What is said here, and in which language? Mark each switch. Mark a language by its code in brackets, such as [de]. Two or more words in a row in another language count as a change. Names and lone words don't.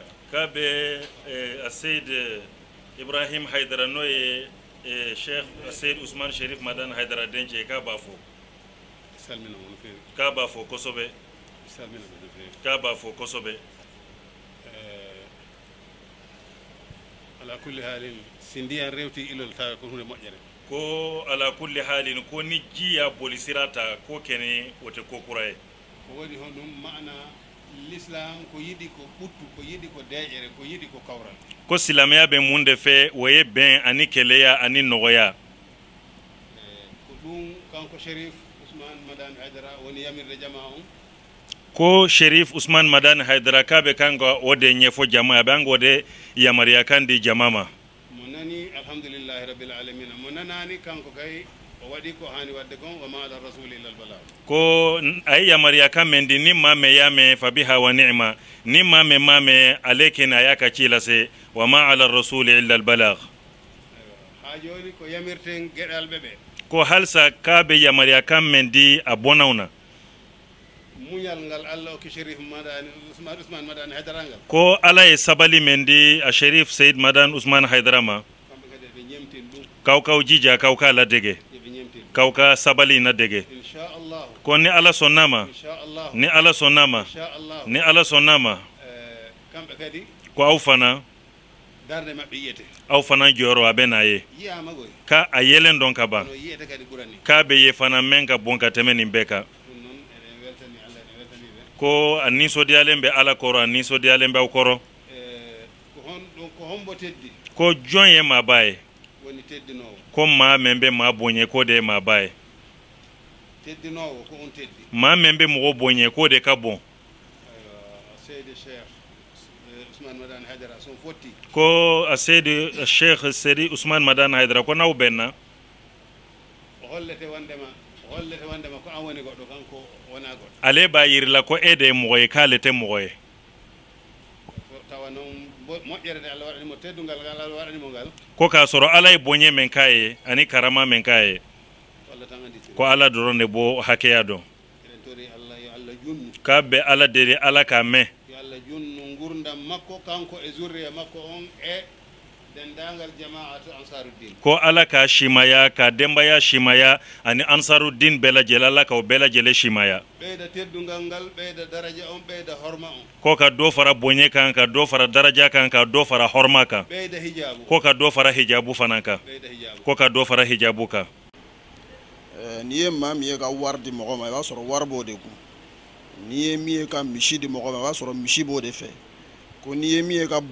[bm] k'a bɛ aseyid ibrahim haidara n'o ye sheikh aseyid usman sherif madani haidara dencɛ k'a b'a fo salmina mun fe k'a b'a fo kosɛbɛ salmina mun fe k'a b'a fo kosɛbɛ [ar] على كل حال [ff] sindiyan rewti ilol ta ko hunde moƴƴere [bm] ko [ar] على كل حال [bm] ko ni ji ya boli sira ta ko kene wote ko kura ye [ff] ko woni hon ɗum mana l'islam ko yiɗi ko ɓuttu ko yiɗi ko deƴere ko yiɗi ko kawral [bm] ko silamɛya bɛ mun de fɛ o ye bɛn ani kɛlɛya ani nɔgɔya [ff] ko ɗum kanko sherif ousmane madane haydara woni yamirde jama on [bm] ko sherif usman madani haidara k'a bɛ kan ka o de ɲɛfɔ jama a bɛ an k'o de yamariya kan di jama ma [ff] mo nani [ar] الحمد لله رب العالمين [ff] mo nanani kanko kay o waɗi ko hani wadde gon [ar] وما على الرسول إلا البلاغ [bm] ko a ye yamariya kan mɛn di ni maa mɛn y'a mɛn [ar] فبها ونعمت [bm] ni maa mɛn ma mɛn ale kɛnɛ a y'a ka ci lase [ar] وما على الرسول إلا البلاغ [ff] ha joni ko yamirten geɗalɓe ɓe [bm] ko halsa k'a bɛ yamariya kan mɛn di a bɔnnaw na [ff] muñal ngal allah o ki sherif madani ousmane madani haydara ngal [bm] ko ala ye sabali men di a sherif seyid madan usman haydara ma [ff] kamɓe kadi ɓe ñemtin ɗum [bm] kaw kaw jija kaw ka la dege [ff] eɓe ñemtin [bm] kaw ka sabali na dege inchallahu ko ni ala sonnama inchallahu ni ala sonnama inchallahu ni ala sonnama [ff] kamɓe kadi [bm] ko aw fana [ff] darde maɓɓe yiyete [bm] aw fana jɔyɔrɔ a bɛ n'a ye [ff] yiyama goy [bm] ka a yelen dɔn ka ban [ff] no yiyete kadi ɓurani [bm] k'a bɛ ye fana mɛn ka bon ka tɛmɛ nin bɛɛ kan [ff] ɗum noon eɗen weltani allah eɗen weltani ɓe [bm] ko a nisɔndiyalen bɛ ala kɔrɔ a nisɔndiyalen bɛ aw kɔrɔ [ff] ko hon ɗum ko hombo teddi [bm] ko jɔn ye maaba ye [ff] woni teddinowo [bm] ko maa min bɛ maa bonya k'o de ye maaba ye [ff] teddinowo ko on teddi [bm] maa min bɛ mɔgɔ bonya k'o de ka bon [ff] seydi cheikh ousmane madane haydara son fotti [bm] ko a seydi cheikh seydi ousmane madane haydara ko n'aw bɛnna [ff] o hollete wondema ko an woni goɗɗo kanko wona goɗɗo [bm] ale b'a yirila ko e de ye mɔgɔ ye k'ale tɛ mɔgɔ ye [ff] tawa noon moƴƴere nde allah waɗanimo teddungal ngal allah waɗanimo ngal [bm] ko k'a sɔrɔ ala ye bonya min k'a ye ani karama min k'a ye [ff] allah tan anditiri [bm] ko ala dɔrɔn de b'o hakɛya dɔn [ff] eɗen tori allah yo allah junnu [bm] k'a bɛ ala deli ala k'a mɛn [ff] yo allah junnu gurdam makko kanko e zurriya makko on e dendagal jama'atu ansaruddin [bm] ko ala k'a simaya k'a denbaya simaya ani ansaruddin bɛɛ lajɛlen ala k'o bɛɛ lajɛlen simaya [ff] ɓeyda teddungal ngal ɓeyda daraja on ɓeyda horma on [bm] ko ka dɔ fara bonya kan ka dɔ fara daraja kan ka dɔ fara horma kan [ff] ɓeyda hijabu [bm] ko ka dɔ fara hijabu fana kan [ff] ɓeyda hijabu [bm] ko ka dɔ fara hijabu kan n'i ye maa min ye ka wari di mɔgɔ ma i b'a sɔrɔ wari b'o de kun n'i ye min ye ka misi di mɔgɔ ma i b'a sɔrɔ misi b'o de fɛ ko n'i ye min ye ka